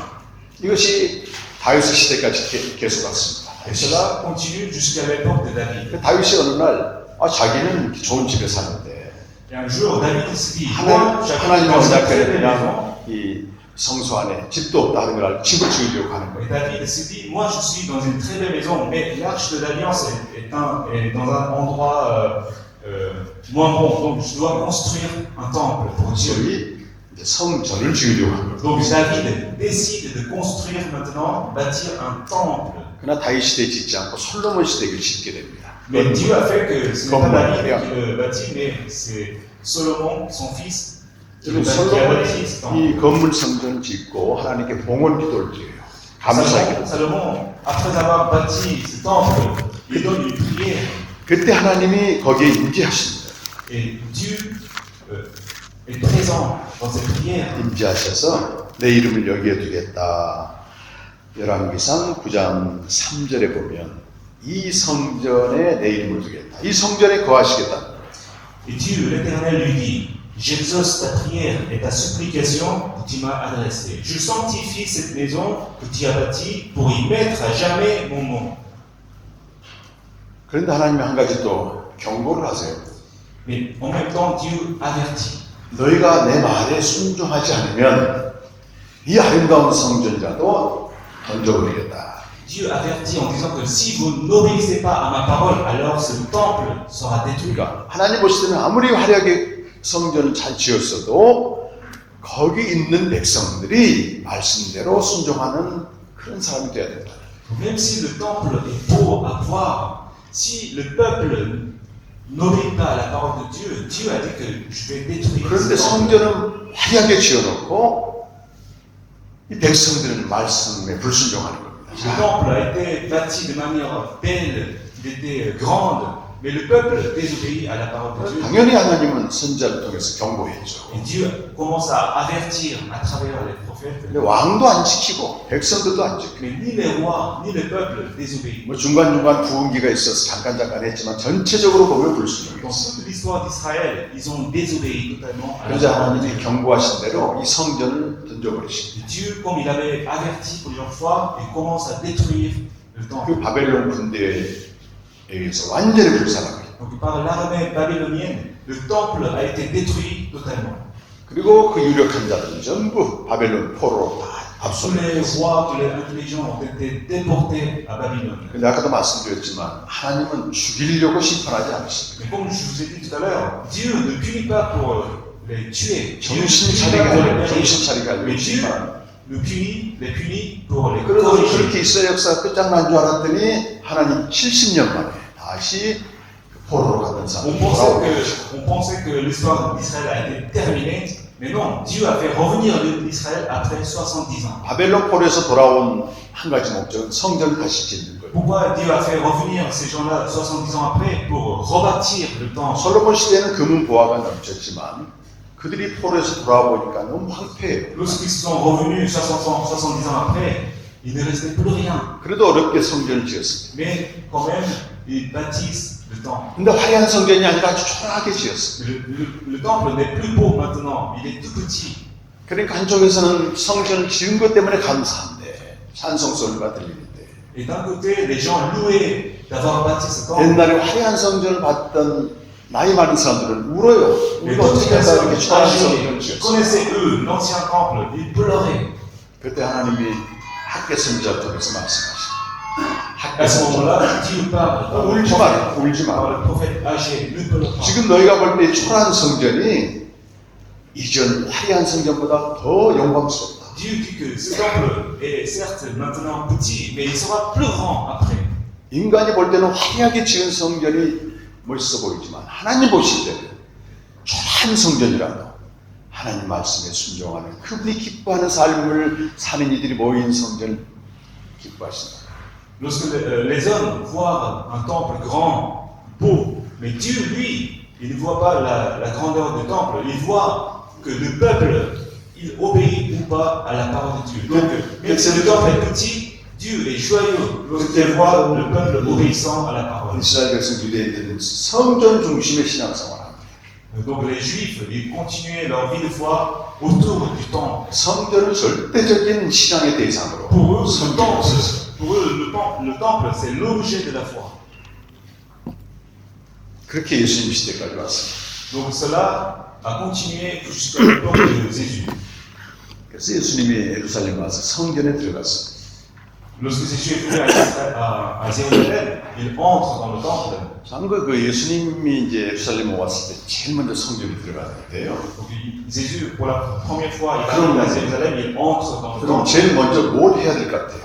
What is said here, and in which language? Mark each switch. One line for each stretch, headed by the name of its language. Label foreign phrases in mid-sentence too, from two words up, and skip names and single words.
Korean: 이것이 다윗 시대까지 계속 갔습니다.
French: Et cela continue jusqu'à l'époque de David.
Korean: 다윗이 어느 날 자기는 좋은 집에 사는데
French: Et un jour, David se dit, moi, j'habite
Korean: 하나님
French: dans une très
Korean: 언약궤를
French: belle maison.
Korean: 그냥 이 성소 안에 집도 없다 하는 걸 집을 지으려고 하는
French: Et
Korean: 거예요.
French: David se dit, moi je suis dans une très belle maison, mais l'arche de l'alliance est dans un endroit moins bon, donc je dois construire un temple pour Dieu.
Korean: 소위 이제 성전을 지으려고 하는 거예요.
French: Donc David décide de construire maintenant, bâtir un temple.
Korean: 그러나 다윗 시대에 짓지 않고 솔로몬 시대에 짓게 됩니다.
French: Mais Dieu a fait que ce n'est pas Comme David Maria. qui le bâtit, mais c'est Solomon, son fils, qui
Korean: 그리고
French: a bâti ce
Korean: 솔로몬이
French: temple.
Korean: 이 건물 성전을 짓고 하나님께 봉헌 기도를 드려요. 감사의 기도.
French: Salomon, après avoir bâti ce temple, il donne une prière.
Korean: 그때 하나님이 거기에 임재하십니다.
French: Et Dieu est présent dans cette prière.
Korean: 임재하셔서 내 이름을 여기에 두겠다. 열왕기상 9장 3절에 보면 이 성전에 내 이름을 두겠다. 이 성전에 거하시겠다.
French: Et Dieu, l'Éternel, lui dit, j'exauce ta prière et ta supplication que tu m'as adressée. Je sanctifie cette maison que tu as bâtie pour y mettre à jamais mon nom.
Korean: 그런데 하나님이 한 가지 또 경고를 하세요.
French: Mais en même temps, Dieu avertit.
Korean: 너희가 내 말에 순종하지 않으면 이 아름다운 성전자도 던져버리겠다.
French: Dieu avertit en disant que si vous n'obéissez pas à ma parole, alors ce temple sera détruit.
Korean: 그러니까 하나님 보실 때는 아무리 화려하게 성전을 잘 지었어도 거기 있는 백성들이 말씀대로 순종하는 그런 사람이 되어야 된다.
French: Même si le temple est beau à voir, si le peuple n'obéit pas à la parole de Dieu, Dieu a dit que je vais détruire
Korean: 그런데
French: ce temple.
Korean: 성전은 화려하게 지어놓고 이 백성들은 말씀에 불순종하는 겁니다.
French: Le temple a été bâti de manière belle, il était grande, mais le peuple désobéit à la parole de Dieu.
Korean: 당연히 하나님은 선자를 통해서 경고했죠.
French: Et Dieu commence à avertir à travers les prophètes.
Korean: 근데 왕도 안 지키고 백성들도 안 지키고
French: Mais ni les rois, ni le peuple désobéissent.
Korean: 뭐 중간중간 부흥기가 있어서 잠깐 했지만 전체적으로 보면
French: Dans
Korean: 불순종했어요.
French: toute l'histoire d'Israël, ils ont désobéi totalement à la
Korean: 그러자
French: parole de
Korean: 하나님이
French: Dieu.
Korean: 경고하신 대로 이 성전을 던져버리십니다.
French: Et Dieu, comme il avait averti plusieurs fois, il commence à détruire le temple.
Korean: 그 바벨론 군대에 의해서 완전히 불살합니다.
French: Donc par l'armée babylonienne, le temple a été détruit totalement.
Korean: 그리고 그 유력한 자들은 전부 바벨론 포로로 다
French: Tous les
Korean: 압송됐어요.
French: rois, tous les intelligents ont été déportés à Babylone.
Korean: 근데 아까도 말씀드렸지만 하나님은 죽이려고 심판하지 않으십니다.
French: Mais comme je vous ai dit tout à l'heure, Dieu ne punit pas pour les tuer. Dieu ne
Korean: 정신
French: punit pas pour les
Korean: 차리게
French: périr.
Korean: 정신 차리게 하려고
French: Mais Dieu
Korean: 심판.
French: les punit pour les
Korean: 그래서
French: corriger.
Korean: 그렇게 이스라엘 역사가 끝장난 줄 알았더니 하나님 70년 만에 다시 포로로 갔던
French: On
Korean: 사람이
French: pensait
Korean: 돌아오고
French: que, on pensait que l'histoire d'Israël a été terminée, mais non, Dieu a fait revenir l'Israël après 70 ans.
Korean: 바벨론 포로에서 돌아온 한 가지 목적은 성전을 다시 짓는 거예요.
French: Pourquoi Dieu a fait revenir ces gens-là 70 ans après pour rebâtir le temple?
Korean: 솔로몬 시대에는 금은 보화가 넘쳤지만 그들이 포로에서 돌아와 보니까 너무 황폐해요.
French: Lorsqu'ils sont revenus 70 ans après, il ne restait plus rien.
Korean: 그래도 어렵게 성전을 지었습니다.
French: Mais quand même, ils bâtissent le temple.
Korean: 근데 화려한 성전이 아니라 아주 초라하게 지었어요.
French: Le temple n'est plus beau maintenant, il est tout petit.
Korean: 그러니까 한쪽에서는 성전을 지은 것 때문에 감사한데 찬송소리가 들리는데
French: Et d'un côté, les gens louaient d'avoir bâti ce temple.
Korean: 옛날에 화려한 성전을 봤던 나이 많은 사람들은 울어요.
French: Mais
Korean: 우리가
French: d'autres
Korean: 어떻게 해서
French: personnes
Korean: 이렇게 초라한
French: âgées
Korean: 성전을
French: qui
Korean: 지었어?
French: connaissaient eux l'ancien temple, ils pleuraient.
Korean: 그때 하나님이 학계 선지자 통해서 말씀하시죠.
French: À ce moment-là, Dieu parle par le
Korean: 울지 마라, 울지
French: par
Korean: 마라.
French: le prophète âgé, ne pleure pas.
Korean: 지금 너희가 볼 때 초라한 성전이 이전 화려한 성전보다 더 영광스럽다.
French: Dieu dit que ce temple est certes maintenant petit, mais il sera plus grand après. 인간이 볼 때는 화려하게 지은 성전이 멋있어 보이지만 하나님 보실 때는 초라한 성전이라도 하나님 말씀에 순종하는 그분이 기뻐하는 삶을 사는 이들이 모인 성전을 기뻐하신다. Lorsque les hommes voient un temple grand, beau, mais Dieu, lui, il ne voit pas la grandeur du temple, il voit que le peuple, il obéit ou pas à la parole de Dieu. Donc, même si le temple est petit, Dieu est joyeux lorsqu'il voit le peuple obéissant à la parole.
Korean: 이스라엘 백성 유대인들은 성전 중심의 신앙생활합니다.
French: Donc les Juifs, ils continuaient leur vie de foi autour du temple.
Korean: 성전을 절대적인 신앙의 대상으로
French: Pour eux,
Korean: 섬기면서
French: le temple, c'est l'objet de la foi.
Korean: 그렇게 예수님 시대까지 왔습니다.
French: Donc cela a continué jusqu'à l'époque de Jésus.
Korean: 그래서 예수님이 예루살렘 와서 성전에 들어갔습니다.
French: Lorsque Jésus est venu à Jérusalem, il entre dans le temple.
Korean: 참고 그 예수님이 이제 예루살렘에 왔을 때 제일 먼저 성전에 들어갔는데요.
French: Donc Jésus, pour la première fois, il arrive à Jérusalem, il entre dans le
Korean: 그럼
French: temple.
Korean: 제일 먼저 뭘 해야 될 것 같아요?